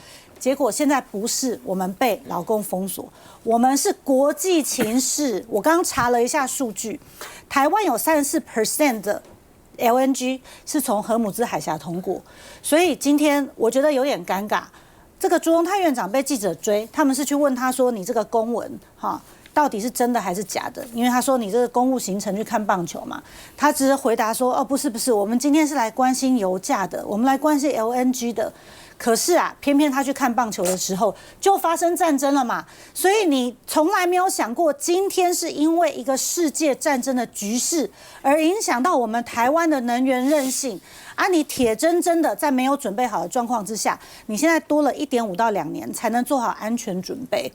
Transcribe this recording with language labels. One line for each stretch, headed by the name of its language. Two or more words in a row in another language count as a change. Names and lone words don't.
Chinese: 結果現在不是我們被老共封鎖，我們是國際情勢。我剛查了一下數據，台灣有34% 的 LNG 是從荷姆茲海峽通過，所以今天我覺得有點尷尬。這個朱榮泰院長被記者追，他們是去問他說：“你這個公文到底是真的還是假的？” 因為他說你這個公務行程去看棒球嘛，他只是回答說：“不是，我們今天是來關心油價的，我們來關心 LNG 的。” 可是啊，偏偏他去看棒球的時候就發生戰爭了嘛，所以你從來沒有想過，今天是因為一個世界戰爭的局勢而影響到我們台灣的能源韌性啊！你鐵錚錚的在沒有準備好的狀況之下，你現在多了1.5到2年才能做好安全準備。